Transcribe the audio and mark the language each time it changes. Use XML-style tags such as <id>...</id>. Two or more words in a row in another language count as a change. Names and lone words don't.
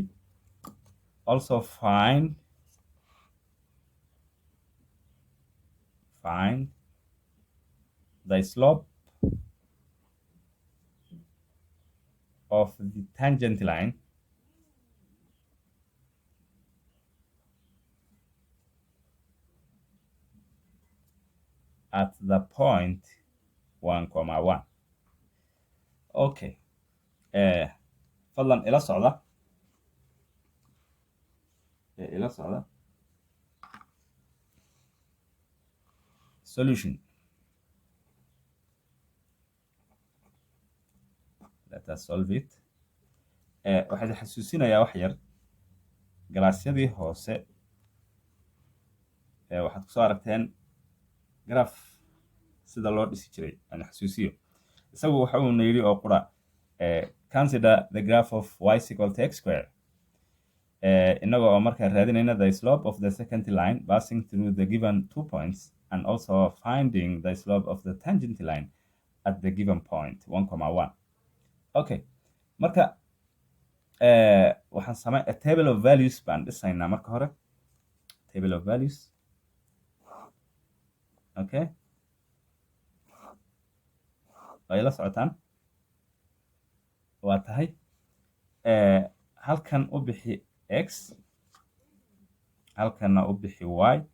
<en>Also find the slope of the tangent line at the point 1, 1.</en> <so>okay, fadlan ila socda.</so> <en>Solution. Let us solve it.</en> <so>waxaan xasuusinayaa wax yar galaasyadii hoose waxaad kusoo aragteen graph sida loo dhisi jiray. aan xasuusiyo isagu waxa uu na yidhi oo qura</so> <en>consider the graph of y equal to x square.</en> <so>inagoo oo markaa raadinayna</so> <en>the slope of the second line passing through the given 2 points and also finding the slope of the tangent line at the given point 1, 1.</en> <so>okay, marka waxaan samay</so> <en>a table of values</en> <so>baan dhisaynaa marka hore.</so> <en>table of values.</en> <so>okay, way la socotaan. waa tahay halkan u bixi x, halkanna u bixi y.</so>